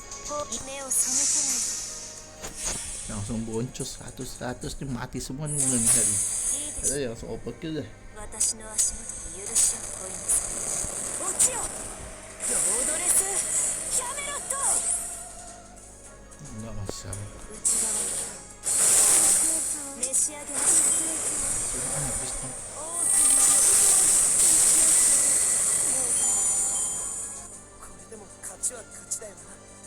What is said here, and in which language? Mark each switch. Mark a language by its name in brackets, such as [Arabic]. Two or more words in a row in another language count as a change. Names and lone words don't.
[Japanese] 目を背けない [Indonesian] Langsung boncos 100 nih, mati semua nih Indonesia nih. [Japanese] いいでしょ [Indonesian] Ada langsung overkill deh. [Japanese] 私の足元で許しを請いなさい落ちよロードレスキャメロット [Indonesian] Enggak masalah. [Japanese] 内側に召し上げましょう [Indonesian] Sudah habis nih. [Japanese] これでも勝ちは勝ちだよな。